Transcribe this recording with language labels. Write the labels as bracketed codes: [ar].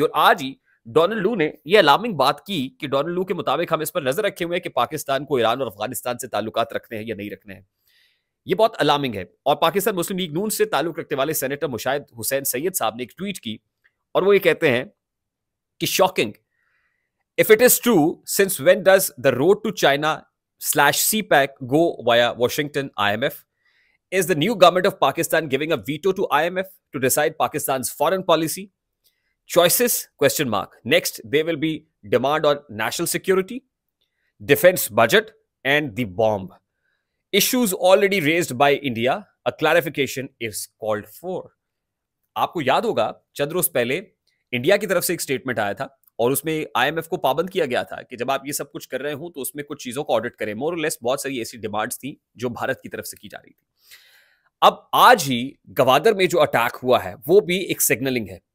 [hi] और आज ही डोनाल्ड लू ने यह अलार्मिंग बात की कि डोनाल्ड लू के मुताबिक हम इस पर नजर रखे हुए हैं कि पाकिस्तान को ईरान और अफगानिस्तान से ताल्लुकात रखने हैं या नहीं रखने हैं। यह बहुत अलार्मिंग है। और पाकिस्तान मुस्लिम लीग नून से ताल्लुक रखने वाले सेनेटर मुशाहिद हुसैन सैयद साहब ने एक ट्वीट की, और वो ये कहते हैं कि [en] Shocking, if it is true, since when does the road to चाइना/CPEC go via Washington IMF? Is the new government of Pakistan giving a veto to IMF to decide Pakistan's foreign policy? Choices? Question mark. Next, there will be demand on national security, defense budget, and the bomb. Issues already raised by India. A clarification is called for. [hi] आपको याद होगा चंद रोज पहले India की तरफ से एक statement आया था, और उसमें आईएमएफ को पाबंद किया गया था कि जब आप ये सब कुछ कर रहे हो तो उसमें कुछ चीजों को ऑडिट करें। मोर और लेस बहुत सारी ऐसी डिमांड्स थी जो भारत की तरफ से की जा रही थी। अब आज ही गवादर में जो अटैक हुआ है, वो भी एक सिग्नलिंग है।